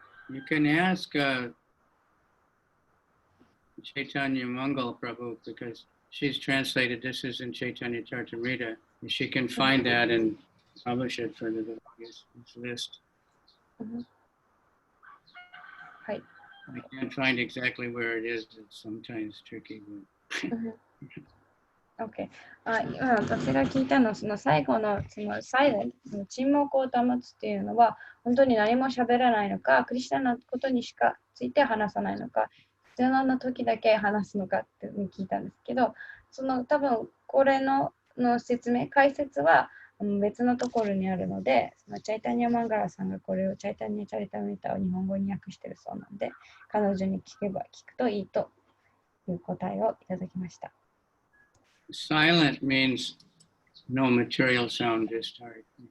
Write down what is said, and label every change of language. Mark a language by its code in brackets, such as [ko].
[en] You can ask Chaitanya Mangal Prabhu, because she's translated this is in Chaitanya Charitamrita. She can find that and publish it for the devotees list. Hi. I can't find exactly where it is. It's sometimes tricky. But OK。 [ja] 今私が聞いたのは、その最後のそのサイレント、その沈黙を保つっていうのは、本当に何も喋らないのか、クリスチャンのことにしかついて話さないのか、必要な時だけ話すのかって聞いたんですけど、その多分これの説明、解説は別のところにあるので、そのチャイタニア・マンガラさんがこれをチャイタニア・チャリタミタを日本語に訳してるそうなんで、彼女に聞くといいという答えをいただきました。 [en] Silent means no material sound, just heart.